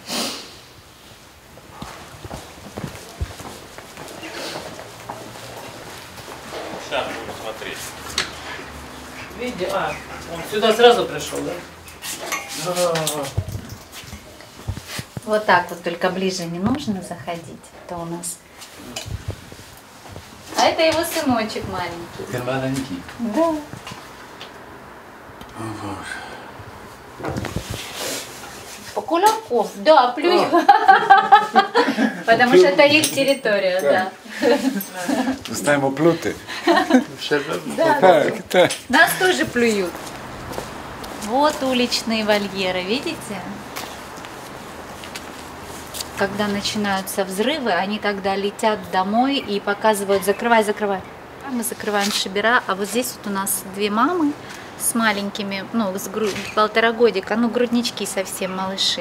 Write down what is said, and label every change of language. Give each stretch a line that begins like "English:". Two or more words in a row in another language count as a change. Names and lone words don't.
Russian: Сейчас буду смотреть. Видите, он сюда сразу пришел, да? Вот так вот, только ближе не нужно заходить. Это у нас. А это его сыночек маленький.
Polish: Ten maleńki.
Russian: Да.
Polish: O Boże.
Russian: Кулаков, да, плюю. Потому что это их территория, да.
Polish: Zostałem opluty.
Russian: Да,
Polish: Tak, tak.
Russian: нас тоже плюют. Вот уличные вольеры, видите? Когда начинаются взрывы, они тогда летят домой и показывают: закрывай, закрывай. Мы закрываем шибера, а вот здесь вот у нас 2 мамы с маленькими, с 1,5 годика, груднички совсем, малыши.